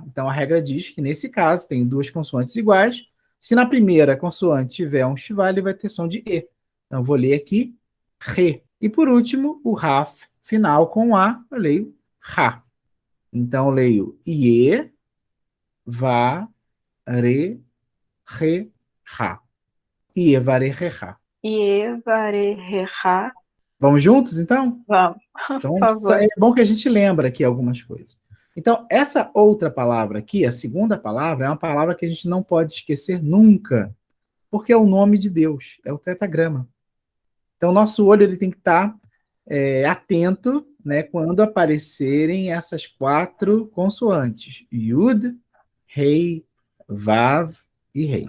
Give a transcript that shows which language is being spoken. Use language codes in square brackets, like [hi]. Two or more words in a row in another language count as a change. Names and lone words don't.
[pt] Então a regra diz que nesse caso tem duas consoantes iguais. Se na primeira consoante tiver um Shivá, ele vai ter som de E. Então eu vou ler aqui Re. E por último, o Raf final com A, eu leio Ra. Então eu leio Ie, Va, Re, Re, Ra. Ie, Va, Re, Re, Ra. Yevareha. Vamos juntos, então? Vamos, Então, por favor. é bom que a gente lembra aqui algumas coisas. Então, essa outra palavra aqui, a segunda palavra, é uma palavra que a gente não pode esquecer nunca, porque é o nome de Deus, é o tetragrama. Então, nosso olho ele tem que estar atento, né, quando aparecerem essas quatro consoantes: Yud, Rei, Vav e Rei.